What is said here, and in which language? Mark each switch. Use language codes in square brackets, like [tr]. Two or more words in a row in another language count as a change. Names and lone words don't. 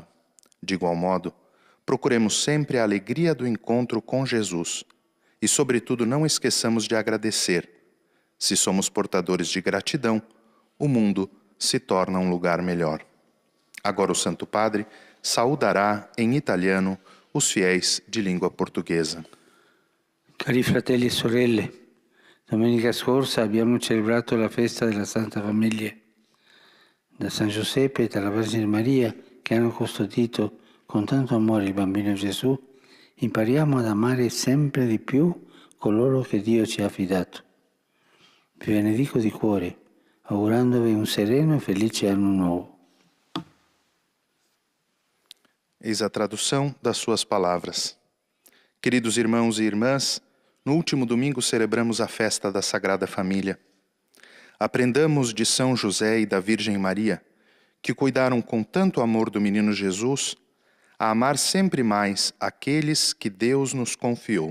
[pt] De igual modo, procuremos sempre a alegria do encontro com Jesus e, sobretudo, não esqueçamos de agradecer. Se somos portadores de gratidão, o mundo se torna um lugar melhor. Agora o Santo Padre saudará em italiano os fiéis de língua portuguesa. [it] Cari fratelli e sorelle, domenica scorsa abbiamo celebrato la festa della Santa Famiglia. Da San Giuseppe e dalla Vergine Maria, che hanno custodito con tanto amore il bambino Gesù, impariamo ad amare sempre di più coloro che Dio ci ha affidato. Vi benedico di cuore, augurandovi un sereno e felice anno nuovo. [pt] Eis a tradução das suas palavras. Queridos irmãos e irmãs, no último domingo celebramos a festa da Sagrada Família. Aprendamos de São José e da Virgem Maria, que cuidaram com tanto amor do menino Jesus, a amar sempre mais aqueles que Deus nos confiou.